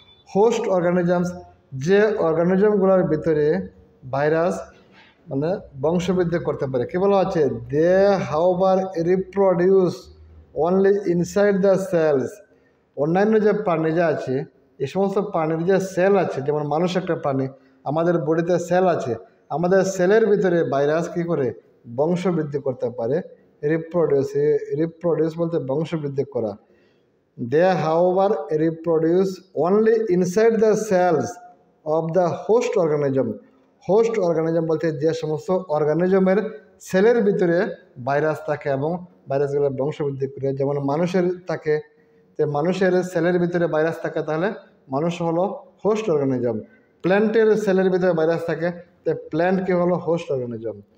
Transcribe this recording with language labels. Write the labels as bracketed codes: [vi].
[bn] Host organisms, যে অর্গানিজমগুলোর ভিতরে virus মানে বংশবৃদ্ধি করতে পারে, কী বলা হচ্ছে, [en] They however reproduce only inside the cells. [bn] অন্যান্য যে প্রাণী যে আছে, এই সমস্ত প্রাণীর যে সেল আছে, যেমন মানুষ একটা প্রাণী, আমাদের বডিতে সেল আছে, আমাদের সেলের ভিতরে ভাইরাস কী করে বংশবৃদ্ধি করতে পারে, রিপ্রোডিউস বলতে বংশবৃদ্ধি করা। [en] They however reproduce only inside the cells of the host organism. [bn] Host organism বলতে যে সমস্ত অর্গানিজমের সেলের ভিতরে ভাইরাস থাকে এবং ভাইরাসগুলো বংশবৃদ্ধি করে, যেমন মানুষের থাকে, তো মানুষের সেলের ভিতরে ভাইরাস থাকে, তাহলে মানুষ হলো হোস্ট অর্গানিজম। প্ল্যান্টের সেলের ভিতরে ভাইরাস থাকে, তো প্ল্যান্ট কি হলো হোস্ট অর্গানিজম।